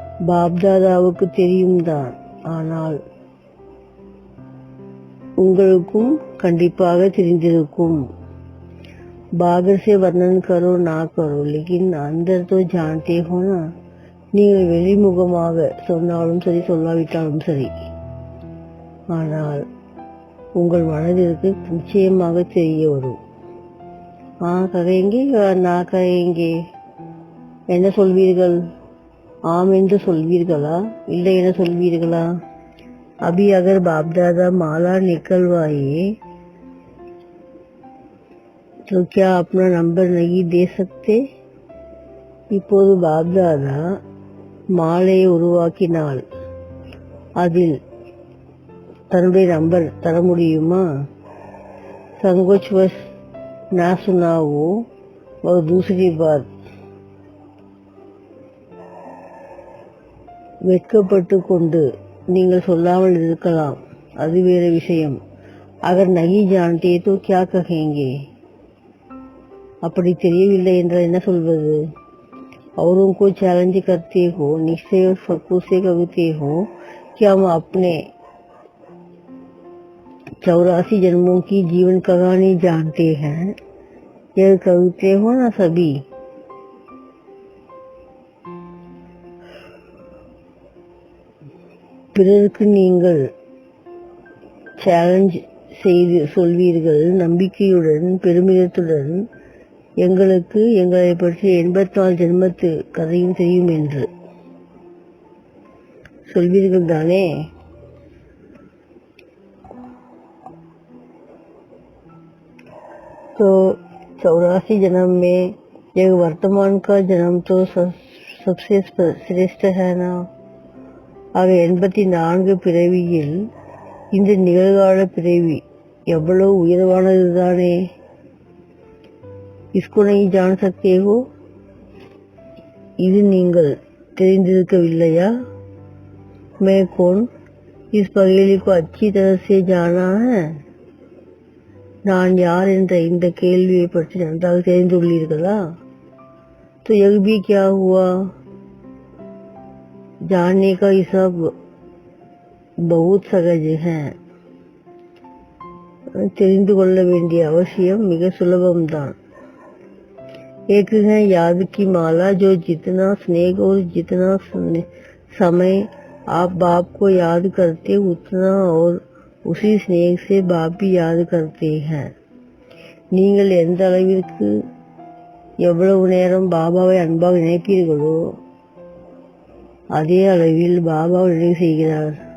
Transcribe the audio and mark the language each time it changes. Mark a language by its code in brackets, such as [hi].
[ta] बाप दादाவுக்கு தெரியும் தான், ஆனால் உங்களுக்கும் கண்டிப்பாக தெரிந்திருக்கும். [hi] बाहर से वर्णन करो ना करो, लेकिन अंदर तो जानते हो ना. [ta] நீங்கள் வெளிமுகமாக சொன்னாலும் சரி சொல்லாவிட்டாலும் சரி, ஆனால் உங்கள் மனதிற்கு நிச்சயமாக தெரிய வரும். கதைங்க நான் கதைங்க என்ன சொல்வீர்கள்? ஆம் என்று சொல்வீர்களா, இல்லை என சொல்வீர்களா? [hi] अभी अगर बाप दादा माला निकलवाए तो क्या अपना नंबर नहीं दे सकते? [ta] இப்போது பாப் தாதா மாலையை உருவாக்கினால் அதில் தன்னுடைய நம்பர் தர முடியுமா? [hi] संकोचवश ना सुना वो और दूसरी बात, [ta] வெட்கப்பட்டு கொண்டு நீங்கள் சொல்லாமல் இருக்கலாம், அது வேறு விஷயம். [hi] अगर नहीं जानते तो क्या कहेंगे? [ta] அப்படி தெரியவில்லை என்றால் என்ன சொல்வது? [hi] औरों को चैलेंज करते हो, निश्चय और फक्र से कहते हो कि हम अपने 84 जन्मों की जीवन कहानी जानते हैं, यह कहते हो ना सभी. [ta] பிறருக்கு நீங்கள் சேலஞ்ச் செய்து சொல்வீர்கள் நம்பிக்கையுடன் பெருமிதத்துடன், எங்களுக்கு எங்களை பற்றி 84 ஜென்மத்து கதையும் தெரியும் என்று சொல்வீர்கள் தானே. [hi] तो 84 जन्म में यह वर्तमान का जन्म तो सबसे श्रेष्ठ है ना. [ta] ஆக 84 பிறவியில் இந்த நிகழ்கால பிறவி எவ்வளவு உயர்வானது தானே. [hi] इसको नहीं जान सकते हो, [ta] இது நீங்கள் தெரிந்திருக்கவில்லையா? [hi] मैं कौन, इस पहेली को अच्छी तरह से जाना है. [ta] நான் யார் என்ற இந்த கேள்வியை பற்றி நன்றாக தெரிந்துள்ளீர்களா? [hi] तो यह भी क्या हुआ? जानने का ये सब बहुत सहज है. [ta] தெரிந்து கொள்ள வேண்டிய அவசியம் மிக சுலபம்தான். [hi] एक है याद की माला, जो जितना स्नेह और जितना समय आप बाप को याद करते उतना और उसी स्नेह से बाप भी याद करते हैं. [ta] நீங்கள் எந்த அளவிற்கு எவ்வளவு நேரம் பாபாவை அன்பாக நினைப்பீர்களோ அதே அளவில் பாபாவை நினைவு செய்கிறார்.